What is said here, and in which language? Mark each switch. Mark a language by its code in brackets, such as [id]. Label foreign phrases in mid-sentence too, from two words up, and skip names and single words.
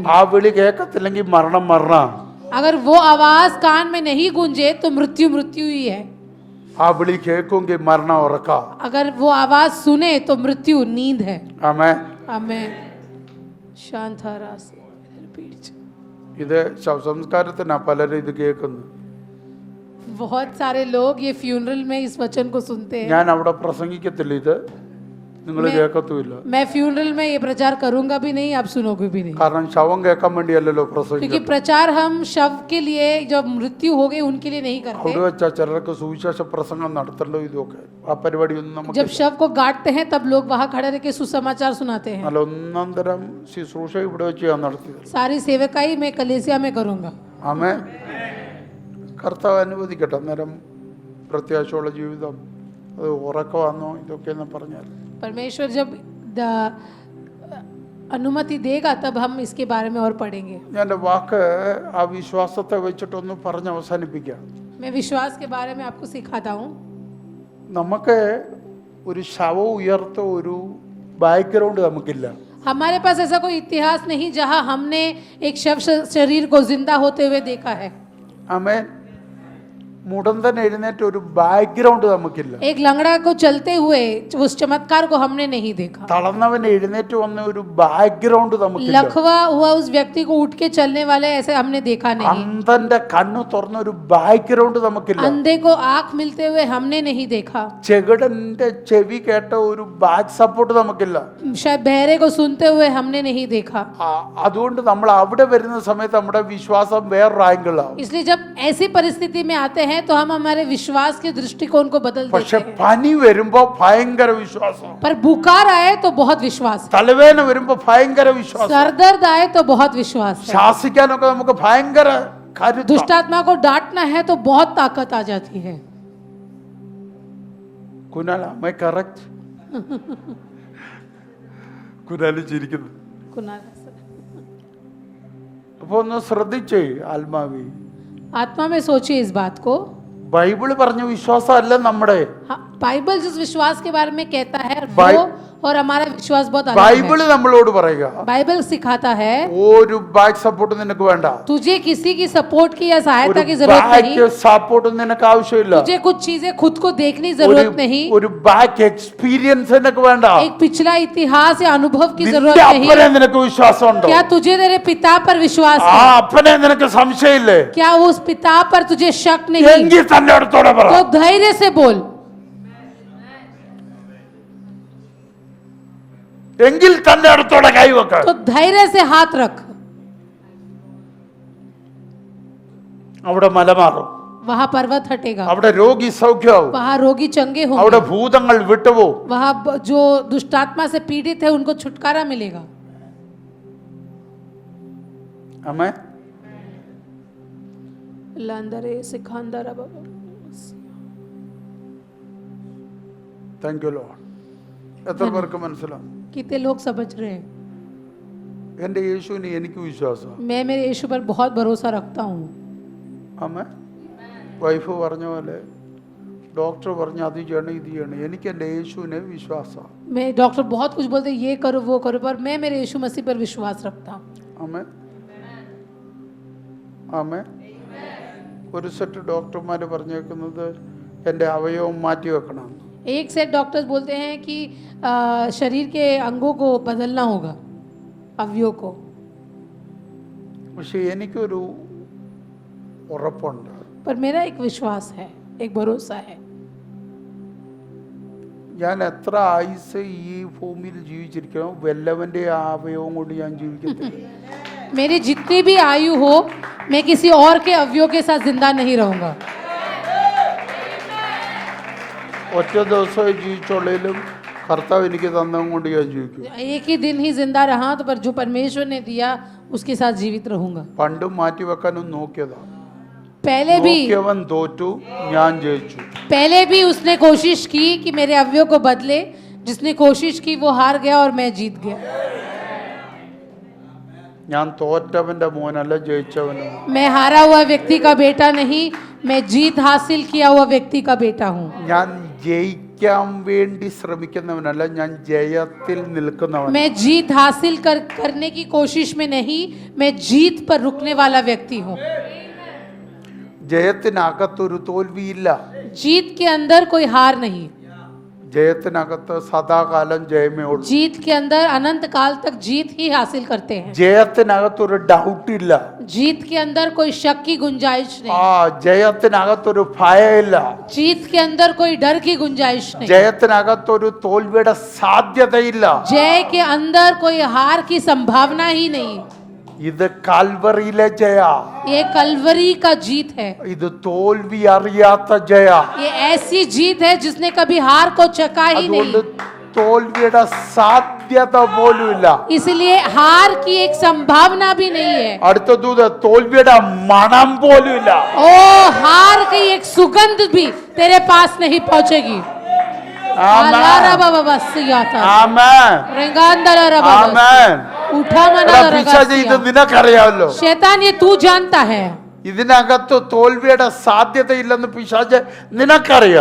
[ml] ആ വിളി കേൾക്കത്തില്ലെങ്കിൽ മരണം മരണം. [hi] अगर वो आवाज कान में नहीं गूंजे तो मृत्यु मृत्यु ही है। [ml] ആ വിളി കേൾക്കുമെങ്കിൽ മരണം ഉറക്ക. [hi] अगर वो आवाज सुने तो मृत्यु नींद है। [ml] ആമേൻ. [hi] आमेन। शांत रास [ml] ഇത് ശവസംസ്കാരത്തിനാ പലരും ഇത് കേൾക്കുന്നത്. [hi] बहुत सारे लोग ये फ्यूनरल में इस वचन को सुनते हैं। [ml] ഞാൻ അവിടെ പ്രസംഗിക്കത്തില്ല, ഇത് നിങ്ങൾ കേൾക്കത്തുമില്ല. [hi] मैं फ्यूनरल में ये प्रचार करूंगा भी नहीं, आप सुनोगे भी नहीं, [ml] കാരണം ശവം കേൾക്കാൻ വേണ്ടിയല്ലല്ലോ [hi] क्योंकि [ml] പ്രസംഗിക്കുന്നത്. [hi] प्रचार हम शव के लिए, जब मृत्यु हो गई उनके लिए नहीं करते। [ml] അവിടെ വെച്ചാ ചിലർക്ക് സുവിശേഷ പ്രസംഗം നടത്തണ്ടോ, ഇതൊക്കെ ആ പരിപാടിയൊന്നും നമുക്ക് [hi] जब शव को गाड़ते हैं तब लोग वहां खड़े रह के सुसमाचार सुनाते हैं। [ml] നല്ല ഒന്നാം തരം ശുശ്രൂഷ ഇവിടെ വെച്ച് ഞാൻ നടത്തിയത്. [hi] सारी सेवकाई मैं कलेसिया में करूंगा। [ml] ആമേൻ. കർത്താവ് അനുവദിക്കട്ടെ. അന്നേരം പ്രത്യാശയുള്ള ജീവിതം അത് ഉറക്കമാണോ ഇതൊക്കെ എന്ന് പറഞ്ഞാൽ [hi] परमेश्वर जब अनुमति देगा तब हम इसके बारे में और पढ़ेंगे. [ml] ഞാൻ എൻ്റെ വാക്ക് ആ വിശ്വാസത്തെ വെച്ചിട്ടൊന്ന് പറഞ്ഞ് അവസാനിപ്പിക്കാം. [hi] मैं विश्वास के बारे में आपको सिखाता हूँ. [ml] നമുക്ക് ഒരു ശവം ഉയർത്ത ഒരു ബാക്ക്ഗ്രൗണ്ട് നമുക്കില്ല. [hi] हमारे पास ऐसा कोई इतिहास नहीं जहाँ हमने एक शव शरीर को जिंदा होते हुए देखा है. [ml] ആമേൻ. മുടന്തൻ എഴുന്നേറ്റ് ഒരു ബാക്ക്ഗ്രൗണ്ട് നമുക്കില്ല. [hi] एक लंगड़ा को चलते हुए उस चमत्कार को हमने नहीं देखा. [ml] തളർന്നവൻ എഴുന്നേറ്റ് വന്ന ഒരു ബാക്ക്ഗ്രൗണ്ട് നമുക്കില്ല. [hi] लकवा हुआ उस व्यक्ति को उठ के चलने वाले ऐसे हमने देखा नहीं. [ml] അന്ധന്റെ കണ്ണു തുറന്ന ഒരു ബാക്ക്ഗ്രൗണ്ട് നമുക്കില്ല. [hi] अंधे को आंख मिलते हुए हमने नहीं देखा. [ml] ചെകിടന്റെ ചെവി കേട്ട ഒരു [en] back support [ml] നമുക്കില്ല. [hi] शायद बहरे को सुनते हुए हमने नहीं देखा. [ml] അതുകൊണ്ട് നമ്മൾ അവിടെ വരുന്ന സമയത്ത് നമ്മുടെ വിശ്വാസം വേറൊരു ആംഗിളാവും. [hi] इसलिए जब ऐसी परिस्थिति में आते हैं तो हम हमारे विश्वास के दृष्टिकोण को बदल देते [ml] പക്ഷെ [hi] हैं. [ml] പനി വരുമ്പോ ഭയങ്കര വിശ്വാസം. [hi] पर बुखार आए तो बहुत विश्वास है. [ml] തലവേദന വരുമ്പോ ഭയങ്കര വിശ്വാസം. [hi] सर दर्द आए तो बहुत विश्वास है. [ml] ശാസിക്കാനൊക്കെ നമുക്ക് ഭയങ്കര കരുത്ത്. [hi] दुष्टात्मा को डांटना है तो बहुत ताकत आ जाती है. [ml] കുനാല [en] my correct? [ml] കുനാല് ചിരിക്കുന്നു. അപ്പൊ ഒന്ന് ശ്രദ്ധിച്ചേ ആത്മാവി. [hi] आत्मा में सोचिए इस बात को. [ml] ബൈബിള് പറഞ്ഞ വിശ്വാസം അല്ല നമ്മുടെ. [hi] हाँ, बाइबल जिस विश्वास के बारे में कहता है बाइ- वो और हमारा विश्वास बहुत अलग [ml] ബൈബിള് [hi] है. [ml] നമ്മളോട് പറയുക [hi] बाइबल सिखाता है [ml] ഒരു [en] back support [ml] നിനക്ക് വേണ്ട. [hi] तुझे किसी की सपोर्ट की या सहायता की [ml] ഒരു [hi] जरूरत [ml] ബാക്ക് [hi] नहीं. [ml] സപ്പോർട്ട് നിനക്ക് ആവശ്യമില്ല. [hi] तुझे कुछ चीजें खुद को देखने जरूरत नहीं. [ml] ഒരു [en] back experience [ml] നിനക്ക് വേണ്ട. [hi] एक पिछला इतिहास या अनुभव की [ml] നിന്റെ [hi] जरूरत नहीं. [ml] അപ്പനെ നിനക്ക് വിശ്വാസം ഉണ്ടോ? [hi] क्या तुझे तेरे पिता पर विश्वास [ml] ആ [hi] है? [ml] അപ്പനെ നിനക്ക് സംശയമില്ലേ? [hi] क्या उस पिता पर तुझे शक नहीं? [ml] എങ്കിൽ തന്റെ അടുത്തോടെ പറ. [hi] तो धैर्य से बोल. [ml] എങ്കിൽ തന്റെ അടുത്തോടെ കൈവെക്ക. [hi] तो धैर्य से हाथ रख. [ml] അവിടെ മല മാറും. [hi] वहाँ पर्वत हटेगा. [ml] അവിടെ രോഗി സൗഖ്യമാവും. [hi] वहाँ रोगी चंगे [ml] അവിടെ [hi] होंगे. [ml] ഭൂതങ്ങൾ വിട്ടുപോകും. [hi] वहाँ जो दुष्टात्मा से पीड़ित है उनको छुटकारा मिलेगा. [ml] ആമേൻ. लंदरे सिकंदर बाबा. [en] thank you Lord. [ml] എത്ര പേർക്ക് മനസ്സിലാവും? [hi] कितने लोग समझ रहे हैं? [ml] എൻ്റെ യേശുവിന് എനിക്ക് വിശ്വാസം. [hi] मैं मेरे यीशु पर बहुत भरोसा रखता हूँ. [ml] ആമേൻ. വൈഫ് പറഞ്ഞ പോലെ ഡോക്ടർ പറഞ്ഞ അത് ചെയ്യണം ഇത് ചെയ്യണം. എനിക്ക് എൻ്റെ യേശുവിനെ വിശ്വാസം. [hi] मैं डॉक्टर बहुत कुछ बोलते हैं, ये करो वो करो, पर मैं मेरे यीशु मसीह पर विश्वास रखता हूँ. [ml] ആമേൻ. ആമേൻ. ഒരു സെറ്റ് ഡോക്ടർമാർ പറഞ്ഞേക്കുന്നത് എൻ്റെ അവയവം മാറ്റി വെക്കണം. [hi] एक [en] set doctors [hi] बोलते हैं कि शरीर के अंगों को बदलना होगा, अवयवों को. [ml] പക്ഷെ എനിക്കൊരു ഉറപ്പുണ്ട്. [hi] पर मेरा एक विश्वास है, एक भरोसा है. [ml] ഞാൻ എത്ര ആയുസ് ഈ ഭൂമിയിൽ ജീവിച്ചിരിക്കണം വല്ലവന്റെ അവയവം കൊണ്ട് ഞാൻ ജീവിക്കത്തില്ല. [hi] मेरी जितनी भी आयु हो मैं किसी और के अवयव के साथ जिंदा नहीं रहूंगा. [ml] ഒറ്റ ദിവസമേ ജീവിച്ചുള്ളതിലും കർത്താവ് എനിക്ക് തന്നതും കൊണ്ട് ഞാൻ ജീവിക്കും. [hi] एक ही दिन ही जिंदा रहा तो पर जो परमेश्वर ने दिया उसके साथ जीवित रहूंगा. [ml] പണ്ടും മാറ്റി വെക്കാനും നോക്കിയതാ. [hi] पहले [ml] നോക്കിയവൻ തോറ്റു, ഞാൻ ജയിച്ചു. [hi] भी उसने कोशिश की कि मेरे अवयव को बदले. जिसने कोशिश की वो हार गया और मैं जीत गया. [ml] ഞാൻ തോറ്റവന്റെ മോനല്ല, ജയിച്ചവനും. [hi] मैं हारा हुआ व्यक्ति का बेटा नहीं, मैं जीत हासिल किया हुआ व्यक्ति का बेटा हूँ. [ml] ഞാൻ ജയിക്കാൻ വേണ്ടി ശ്രമിക്കുന്നവനല്ല, ഞാൻ ജയത്തിൽ നിൽക്കുന്നവൻ. [hi] मैं जीत हासिल करने की कोशिश में नहीं, मैं जीत पर रुकने वाला व्यक्ति हूँ. [ml] ജയത്തിനകത്തൊരു തോൽവിയില്ല. [hi] जीत के अंदर कोई हार नहीं. [ml] ജയത്തിനകത്ത് സദാകാലം ജയമേ ഉള്ളൂ. [hi] जीत के अंदर अनंत काल तक जीत ही हासिल करते हैं. [ml] ജയത്തിനകത്തൊരു ഡൗട്ട് ഇല്ല. [hi] जीत के अंदर कोई शक की गुंजाइश [ml] ആ [hi] नहीं. [ml] ജയത്തിനകത്തൊരു ഭയമില്ല. [hi] जीत के अंदर कोई डर की गुंजाइश नहीं. [ml] ജയത്തിനകത്തൊരു തോൽവിയുടെ സാധ്യതയില്ല. [hi] जय के अंदर कोई हार की संभावना ही नहीं. [ml] ഇത് കാൽവറിയിലെ ജയ. [hi] ये कलवरी का जीत है. [ml] ഇത് തോൽവി അറിയാത്ത ജയ. [hi] ये ऐसी जीत है जिसने कभी हार को चखा ही [ml] അതുകൊണ്ട് [hi] नहीं. [ml] തോൽവിയുടെ സാധ്യത പോലുമില്ല. [hi] इसलिए हार की एक संभावना भी नहीं है. [ml] അടുത്ത ദൂത് തോൽവിയുടെ മണം പോലുമില്ല. [hi] ओ हार की एक सुगंध भी तेरे पास नहीं पहुंचेगी. Alara baba basiyata. [ml] ആമേൻ Rengandala baba. ആമേൻ उठा എടാ, मना പിശാചേ, ഇത് रगा. നിനക്കറിയാമല്ലോ. [hi] शैतान ये तू जानता है. [ml] ഇതിനകത്ത് തോൽവിയുടെ സാധ്യതയില്ലെന്ന് പിശാച് നിനക്കറിയാം.